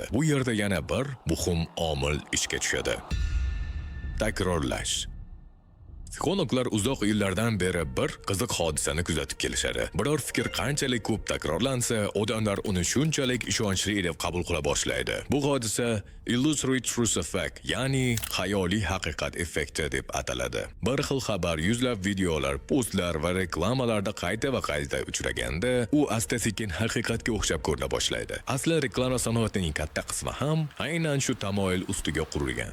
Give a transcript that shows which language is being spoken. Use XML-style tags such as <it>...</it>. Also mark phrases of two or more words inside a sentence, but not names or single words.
<uz>Bu yerda yana bir muhim omil ishga tushadi. Takrorlash. Psixologlar uzoq yillardan beri bir qiziq hodisani kuzatib kelishadi. Biror fikr qanchalik ko'p takrorlansa, odamlar uni shunchalik ishonchli deb qabul qila boshlaydi. Bu hodisa</uz> <en>illusory truth effect,</en> <uz>ya'ni xayoliy haqiqat effekti deb ataladi. Bir xil xabar yuzlab videolar, postlar va reklamalarda qayta va qayta uchraganda, u asta-sekin haqiqatga o'xshab ko'rina boshlaydi. Asli reklama sanoatining katta qismi ham aynan shu tamoyil ustiga qurilgan.</uz>